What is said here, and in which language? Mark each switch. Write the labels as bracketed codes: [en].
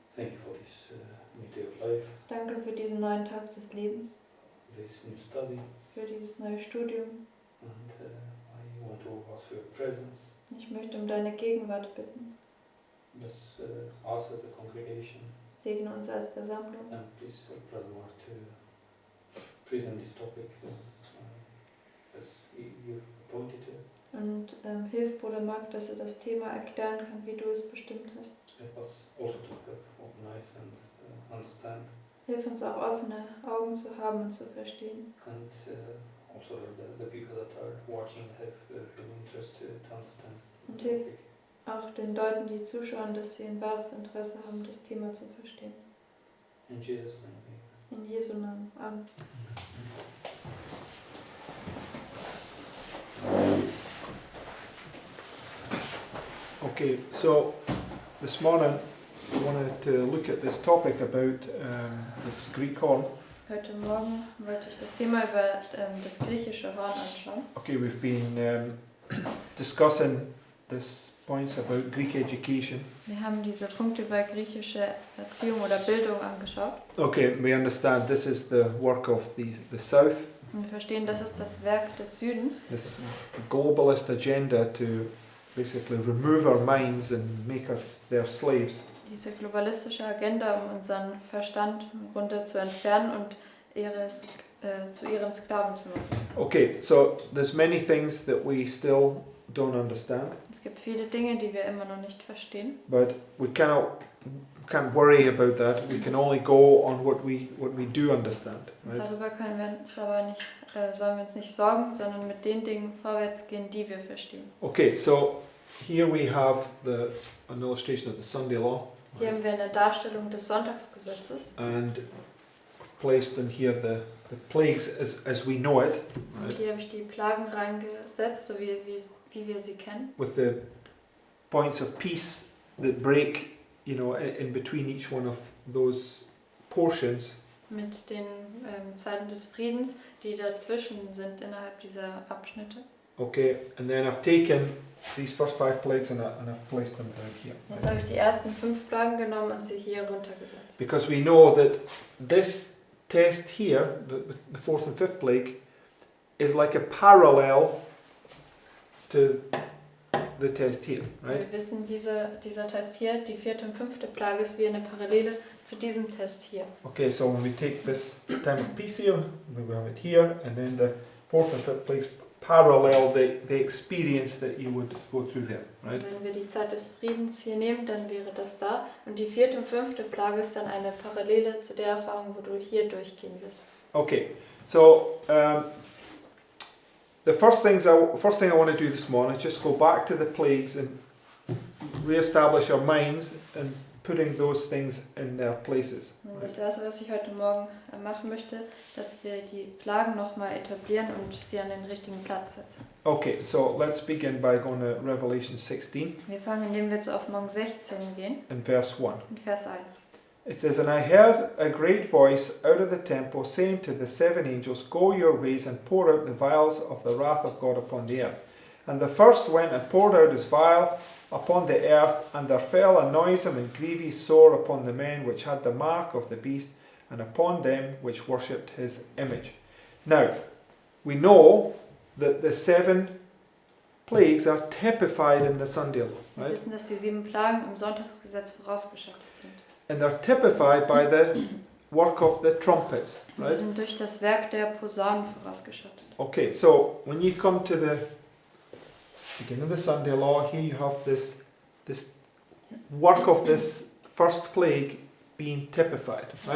[en] thank you for this new day of life, [de] danke für diesen neuen Tag des Lebens, [en] this new study, [de] für dieses neue Studium. [en] and I want to ask for your presence. [de] Ich möchte um deine Gegenwart bitten. [en] Bless us as a congregation, [de] Segne uns als Versammlung [en] and please help Brother Mark to present this topic as you've appointed to. [de] und hilf Bruder Mark, dass er das Thema erklären kann, wie du es bestimmt hast. [en] Help us also to have open eyes and understand, [de] Hilf uns auch offene Augen zu haben und zu verstehen. [en] and also the people that are watching have real interest to understand the [de] Und hilf [en] topic. [de] auch den Leuten, die zuschauen, dass sie ein wahres Interesse haben, das Thema zu verstehen. [en] In Jesus' name. [de] In Jesu Namen. Amen. [en] Okay, so this morning I wanted to look at this topic about this Greek horn. [de] Heute Morgen wollte ich das Thema über das griechische Horn anschauen. [en] Okay, we've been discussing these points about Greek education. [de] Wir haben diese Punkte über griechische Erziehung oder Bildung angeschaut. [en] Okay, we understand this is the work of the South, [de] Und wir verstehen, das ist das Werk des Südens, [en] this globalist agenda to basically remove our minds and make us their slaves. [de] diese globalistische Agenda, um unseren Verstand im Grunde zu entfernen und zu ihren Sklaven zu machen. [en] Okay, so there's many things that we still don't understand, [de] Es gibt viele Dinge, die wir immer noch nicht verstehen, [en] but we can't worry about that. We can only go on what we do understand, right? [de] darüber können wir uns aber nicht, sollen wir uns nicht sorgen, sondern mit den Dingen vorwärts gehen, die wir verstehen. [en] Okay, so here we have an illustration of the Sunday law, [de] Hier haben wir eine Darstellung des Sonntagsgesetzes [en] and placed in here the plagues as we know it, [de] und [en] right? [de] hier habe ich die Plagen reingesetzt, so wie wir sie kennen, [en] With the points of peace that break, in between each one of those portions. [de] mit den Zeiten des Friedens, die dazwischen sind innerhalb dieser Abschnitte. [en] Okay, and then I've taken these first 5 plagues and I've placed them down here. [de] Jetzt habe ich die ersten 5 Plagen genommen und sie hier runtergesetzt. [en] Because we know that this test here, the 4th and 5th plague, is like a parallel to the test here, right? [de] Wir wissen, dieser Test hier, die 4. und 5. Plage, ist wie eine Parallele zu diesem Test hier. [en] Okay, so when we take this time of peace here, we have it here, and then the 4th and 5th plagues parallel the experience that you would go through there, right? [de] Also wenn wir die Zeit des Friedens hier nehmen, dann wäre das da. Und die 4. und 5. Plage ist dann eine Parallele zu der Erfahrung, wo du hier durchgehen wirst. [en] Okay, so the first thing I want to do this morning is just go back to the plagues and re-establish our minds and putting those things in their places. [de] Und das erste, was ich heute Morgen machen möchte, dass wir die Plagen nochmal etablieren und sie an den richtigen Platz setzen. [en] Okay, so let's begin by going to Revelation 16 [de] Wir fangen, indem wir zu Offenbarung 16 gehen, [en] and verse 1. [de] in Vers 1. [en] It says, "And I heard a great voice out of the temple saying to the 7 angels, Go your ways and pour out the vials of the wrath of God upon the earth. And the first went and poured out his vial upon the earth, and there fell a noisome and grievous sore upon the men which had the mark of the beast, and upon them which worshipped his image." Now, we know that the 7 plagues are typified in the Sunday law, [de] Wir [en] right? [de] wissen, dass die 7 Plagen im Sonntagsgesetz vorausgeschattet sind. [en] And they're typified by the work of the trumpets, [de] Sie [en] right? [de] sind durch das Werk der Posaunen vorausgeschattet. [en] Okay, so when you come to the beginning of the Sunday law, here you have this work of this first plague being typified, right?